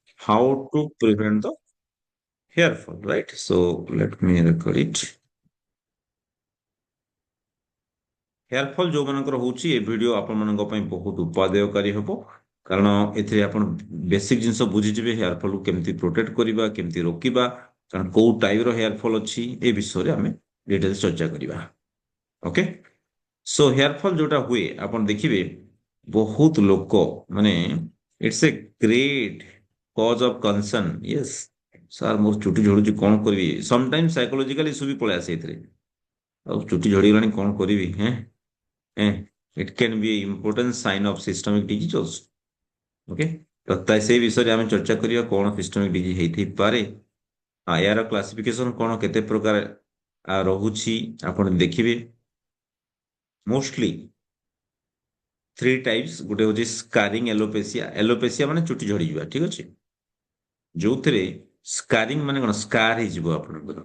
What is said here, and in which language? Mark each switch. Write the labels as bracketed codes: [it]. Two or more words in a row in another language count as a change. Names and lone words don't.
[en] how to prevent the hair fall, right? So let me record it. hair fall [or] ଯୋଉମାନଙ୍କର ହଉଛି ଏ ଭିଡିଓ ଆପଣମାନଙ୍କ ପାଇଁ ବହୁତ ଉପାଦେୟକାରୀ ହେବ କାରଣ ଏଥିରେ ଆପଣ ବେସିକ ଜିନିଷ ବୁଝିଯିବେ [en] hair fall [or] କୁ କେମିତି ପ୍ରୋଟେକ୍ଟ କରିବା କେମିତି ରୋକିବା କାରଣ କୋଉ ଟାଇପର [en] hair fall [or] ଅଛି ଏ ବିଷୟରେ ଆମେ ଡିଟେଲ୍ସ ଚର୍ଚ୍ଚା କରିବା [en] okay so hair fall [or] ଯୋଉଟା ହୁଏ ଆପଣ ଦେଖିବେ ବହୁତ ଲୋକ ମାନେ [en] its a great cause of concern yes sir [or] ମୋର ଚୁଟି ଝଡୁଛି କଣ କରିବି [en] sometimes psychological issue [or] ବି ପଳେଇ ଆସେ ଏଥିରେ ଆଉ ଚୁଟି ଝଡିଗଲାଣି କଣ କରିବି ହେଁ [en] it can be an important sign of systemic disease also. [or] Okay? ତ ସେଇ ବିଷୟରେ ଆମେ ଚର୍ଚ୍ଚା କରିବା କଣ [en] systemic disease [or] ହେଇଥାଇପାରେ ଏହାର କ୍ଲାସିଫିକେସନ କଣ କେତେ ପ୍ରକାର ରହୁଛି ଆପଣ ଦେଖିବେ [en] mostly three types [or] ଗୋଟେ ହଉଛି [en] scarring alopecia [or] ମାନେ ଚୁଟି ଝଡିଯିବା ଠିକ ଅଛି ଯୋଉଥିରେ ସ୍କାରିଂ ମାନେ କଣ ସ୍କାର ହେଇଯିବ ଆପଣଙ୍କର